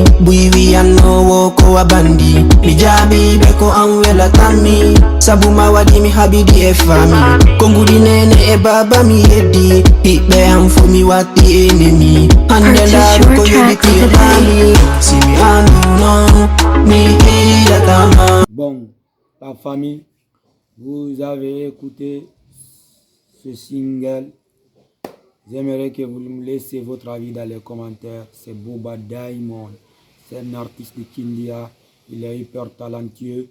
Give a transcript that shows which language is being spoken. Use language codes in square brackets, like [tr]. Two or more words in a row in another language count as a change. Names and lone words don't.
[ff] Buiwi anno wo ko abandi Mi jabi be ko anwela tami Sabu ma wadi mi habidi e fami Kongudi nene e baba mi yedi Hibe amfo mi wati enemi Handela ko yobiti e bami Si mi anu no Mi hila tama. [fr] Bon, la famille, vous avez écouté ce single. J'aimerais que vous me laissiez votre avis dans les commentaires. C'est Bouba Diamond. C'est un artiste de Kindia. Il est hyper talentueux.